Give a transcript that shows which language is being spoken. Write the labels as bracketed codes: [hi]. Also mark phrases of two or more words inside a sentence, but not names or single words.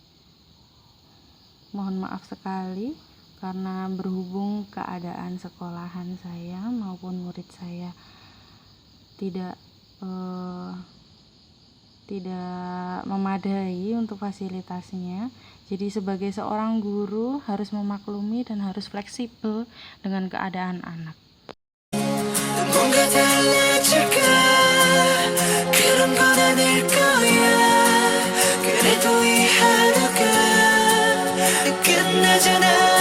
[id] Mohon maaf sekali karena berhubung keadaan sekolahan saya maupun murid saya tidak memadai untuk fasilitasnya, Jadi sebagai seorang guru harus memaklumi dan harus fleksibel dengan keadaan anak. [ko] 뭔가 달라질까 그런 건 아닐 거야 그래도 이 하루가 끝나잖아